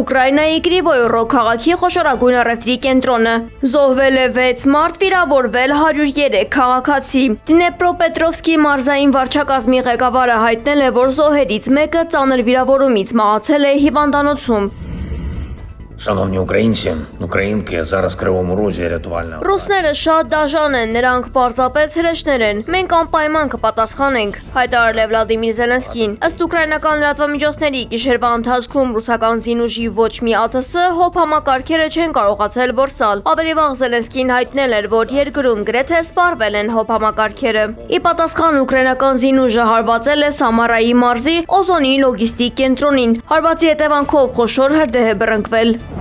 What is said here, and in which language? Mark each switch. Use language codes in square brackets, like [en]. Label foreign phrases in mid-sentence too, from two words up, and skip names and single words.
[hy] Ուկրաինայի Կրիվոյ-Ռոհ քաղաքի խոշորագույն առևտրի կենտրոնը։ Զոհվել է 6 մարդ, վիրավորվել 103 քաղաքացի։ Դնեպրոպետրովսկի մարզային վարչակազմի ղեկավարը հայտնել է, որ զոհերից մեկը ծանր վիրավորումից մահացել է հիվանդանոցում։ [uk] Шановні українці, українки, зараз в Кривому Розі рятувальна. [hy] Ռուսները շատ դաժան են, նրանք պարզապես հրեշներ են։ Մենք անպայման կպատասխանենք, հայտարարել է Վլադիմիր Զելենսկին։ Ըստ ուկրաինական լրատվամիջոցների գիշերվա ընթացքում ռուսական զինուժի ոչ մի ԱԹՍ հոբ համակարգերը չեն կարողացել որսալ։ Ավելի վաղ Զելենսկին հայտնել էր, որ երկրում գրեթե սպառվել են հոբ համակարգերը։ Ի պատասխան ուկրաինական զինուժը հարվածել է Սամարայի մարզի Օզոնի լոգիստիկ կենտրոնին։ Հարվածի հետևանքով խոշոր հրդեհ է բռնկվել։